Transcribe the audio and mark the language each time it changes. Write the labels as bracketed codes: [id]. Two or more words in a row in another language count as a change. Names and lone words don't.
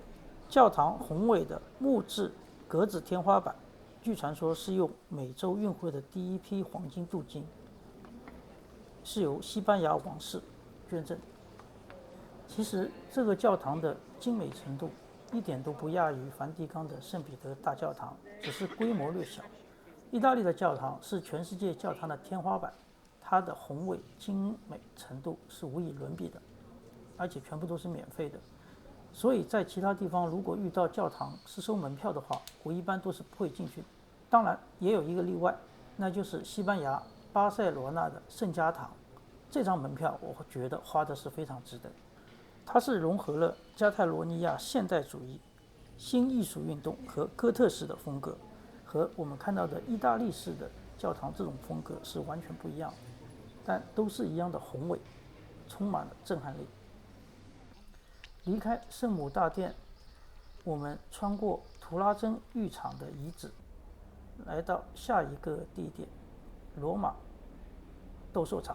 [zh] 教堂宏偉的木質格子天花板，據傳說是用美洲運回的第1批黃金鍍金，是由西班牙王室捐贈。其實這個教堂的精美程度一點都不亞於梵蒂岡的聖彼得大教堂，只是規模略小。意大利的教堂是全世界教堂的天花板，它的宏偉精美程度是无以伦比的，而且全部都是免費的。所以在其他地方如果遇到教堂是收门票的话，我一般都是不會進去的。當然也有一個例外，那就是西班牙巴塞羅那的聖家堂，這張門票我覺得花的是非常值得。它是融合了加泰羅尼亞現代主義、新藝術運動和哥特式的風格，和我們看到的意大利式的教堂這種風格是完全不一樣的，但都是一樣的宏偉，充滿了震撼力。離開聖母大殿，我們穿過圖拉真浴場的遺址，來到下一個地點——羅馬鬥獸場。